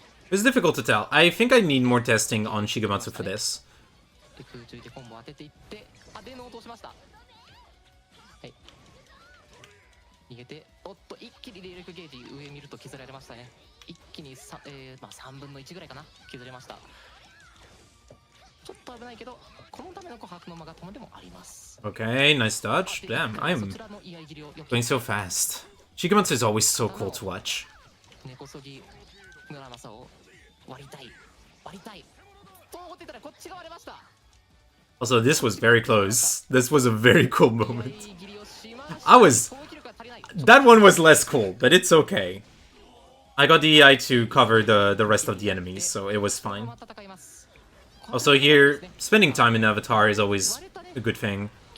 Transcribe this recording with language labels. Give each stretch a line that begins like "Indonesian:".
English: It's difficult to tell. I think I need more testing on Shigematsu for this.
Japanese: 空中でコンボ当てていって、でノートをしました。はい。逃げて、おっと一気に霊力ゲージ上見ると削られましたね。一気に3分の1ぐらいかな、削れました。ちょっと危ないけど、このための琥珀の間が友でもあります。
English: Okay, nice dodge. Damn, I'm going so fast. Shigematsu is always so cool to watch.
Japanese: 根こそぎ村正を割りたい。と思ってたらこっちが割れました。
English: Also, this was very close. This was a very cool moment. That one was less cool, but it's okay. I got the EI to cover the rest of the enemies, so it was fine. Also here, spending time in Avatar is always a good thing.